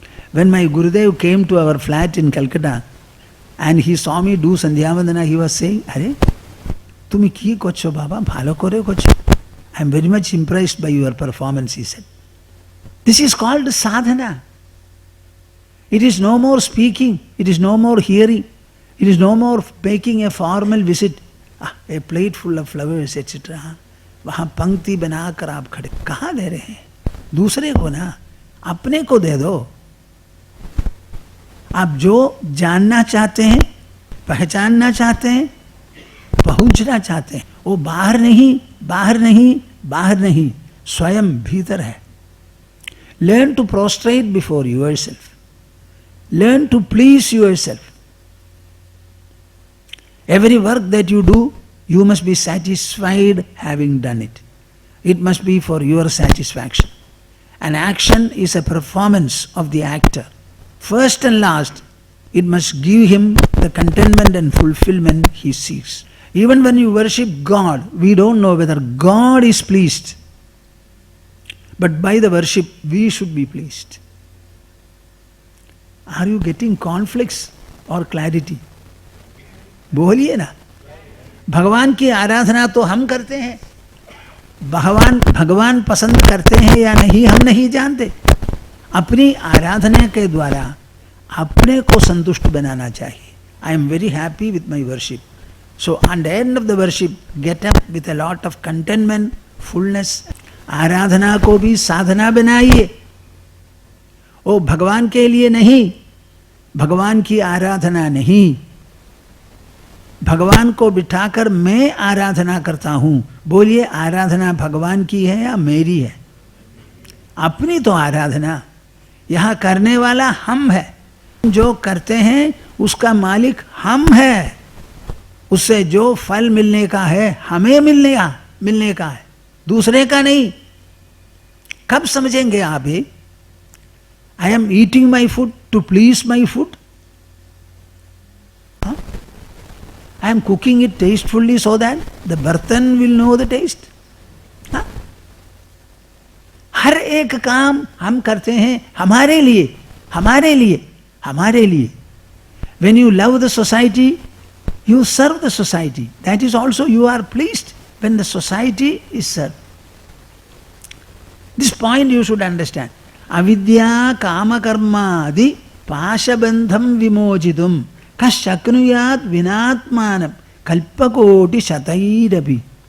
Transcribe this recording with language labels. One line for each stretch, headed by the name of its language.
English: When my Gurudev came to our flat in Calcutta and he saw me do Sandhya Vandana, he was saying,
Bangla: Are, tumi ki kocho baba, bhalo kore kocho.
English: I am very much impressed by your performance, he said. This is called sadhana. It is no more speaking, it is no more hearing, it is no more making a formal visit. A plate full of flowers, etc.
Hindi: वहाँ पंक्ति बनाकर आप खड़े कहाँ दे रहे हैं? दूसरे को ना, अपने को दे दो. आप जो जानना चाहते हैं, पहचानना चाहते हैं, पहुंचना चाहते हैं, वो बाहर नहीं, बाहर नहीं, बाहर नहीं, स्वयं भीतर है.
English: Learn to prostrate before yourself. Learn to please yourself. Every work that you do, you must be satisfied having done it. It must be for your satisfaction. An action is a performance of the actor. First and last, it must give him the contentment and fulfillment he seeks. Even when you worship God, we don't know whether God is pleased. But by the worship, we should be pleased. Are you getting conflicts or clarity?
Hindi: बोलिए ना. भगवान की आराधना तो हम करते हैं, भगवान पसंद करते हैं या नहीं हम नहीं जानते. अपनी आराधना के द्वारा अपने को संतुष्ट बनाना चाहिए.
English: I am very happy with my worship. So at the end of the worship, get up with a lot of contentment, fullness.
Hindi: आराधना को भी साधना बनाइए. ओ भगवान के लिए नहीं, भगवान की आराधना नहीं, भगवान को बिठाकर मैं आराधना करता हूं. बोलिए, आराधना भगवान की है या मेरी है? अपनी तो आराधना. यहां करने वाला हम है, जो करते हैं उसका मालिक हम है. उससे जो फल मिलने का है हमें मिलने का है, दूसरे का नहीं. कब समझेंगे आप ये?
English: I am eating my food to please my food. I am cooking it tastefully so that the bartan will know the taste.
Hindi: हर एक काम हम करते हैं हमारे लिए, हमारे लिए, हमारे लिए.
English: When you love the society, you serve the society. That is also you are pleased when the society is served. This point you should understand.
Sanskrit: Avidya kama karma adi pashabandham vimochitum kashaknuyat vinatmanam kalpakoti shatairapi.